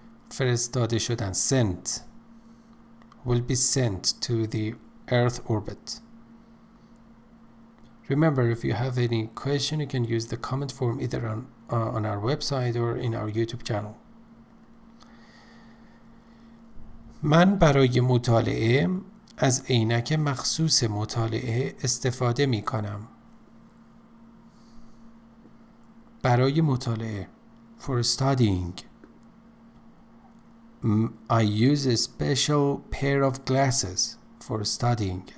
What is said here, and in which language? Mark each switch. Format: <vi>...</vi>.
<fa>فرستاده شدن</fa> <en>sent will be sent to the earth orbit. Remember, if you have any question, you can use the comment form either on our website or in our YouTube channel.</en> <fa>من برای مطالعه از عینک مخصوص مطالعه استفاده می کنم. برای مطالعه</fa> <en>for studying. I use a special pair of glasses for studying.</en>